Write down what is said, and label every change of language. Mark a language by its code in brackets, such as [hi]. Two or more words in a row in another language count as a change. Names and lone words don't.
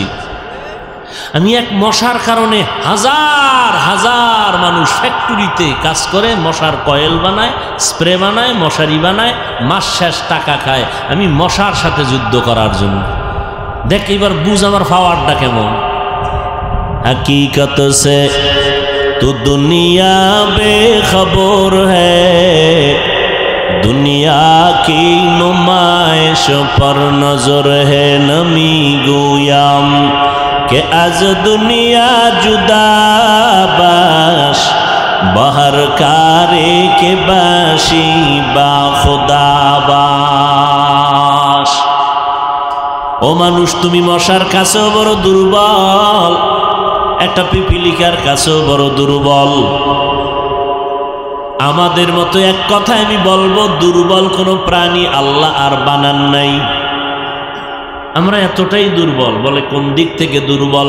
[bn] আমি এক মশার কারণে হাজার হাজার মানুষ ফ্যাক্টরিতে কাজ করে, মশার কয়েল বানায়, স্প্রে বানায়, মশারি বানায়, মাস শেষ টাকা খায়। আমি মশার সাথে যুদ্ধ করার জন্য। দেখ এবার বুঝ আমার পাওয়ারটা কেমন। [ur] حقیقت سے تو دنیا بے خبر ہے، دنیا کی نمائش پر نظر ہے [fa] نمی گویم که از دنیا جدا باش بهر کاری که باشی با خدا باش. [bn] ও মানুষ, তুমি মশার কাছেও বড় দুর্বল, একটা পিপিলিকার কাছেও বড় দুর্বল। আমাদের মতো এক কথায় আমি বলবো, দুর্বল কোনো প্রাণী আল্লাহ আর বানান নাই। আমরা এতটাই দুর্বল। বলে কোন দিক থেকে দুর্বল?